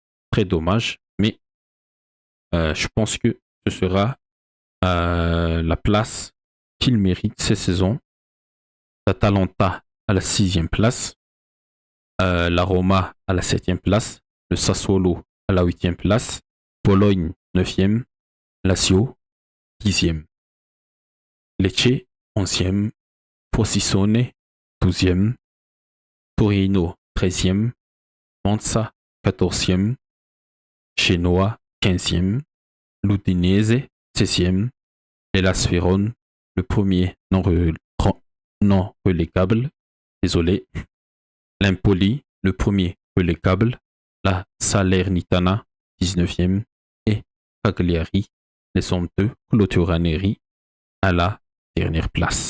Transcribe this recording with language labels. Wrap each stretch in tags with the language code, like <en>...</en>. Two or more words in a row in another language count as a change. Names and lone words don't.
<fr>Très dommage, mais je pense que ce sera la place qu'il mérite cette saison. L'Atalanta à la 6e place, la Roma à la 7e place, le Sassuolo à la 8e place, Bologne 9e, Lazio 10e, Lecce 11e, Frosinone 12e, Torino 13e, Monza 14e, Genoa 15e, l'Udinese 16e, l'Hellas Vérone, le premier non relégable, désolé, l'Empoli, le premier relégable, la Salernitana 19e et Cagliari, les hommes de Cloturanerie à la dernière place.</fr>